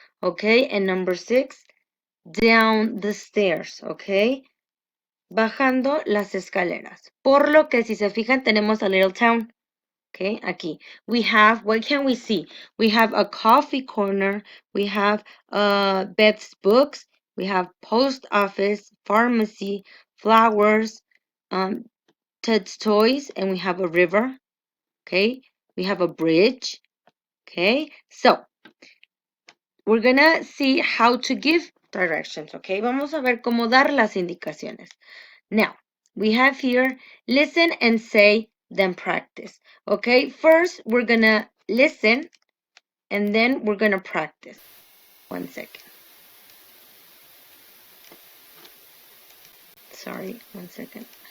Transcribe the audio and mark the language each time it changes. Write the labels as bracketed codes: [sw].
[en] Okay, and number 6, down the stairs. [es] Okay, bajando las escaleras. Por lo que si se fijan tenemos [en] a little town. [es] Okay, aquí. [en] We have, what can we see? We have a coffee corner. We have Beth's books. We have post office, pharmacy, flowers, Ted's toys, and we have a river. Okay, we have a bridge. Okay, so we're gonna see how to give directions. [es] Okay, vamos a ver cómo dar las indicaciones. [en] Now, we have here, listen and say, then practice. Okay, first we're gonna listen and then we're gonna practice. 1 second. Sorry, 1 second.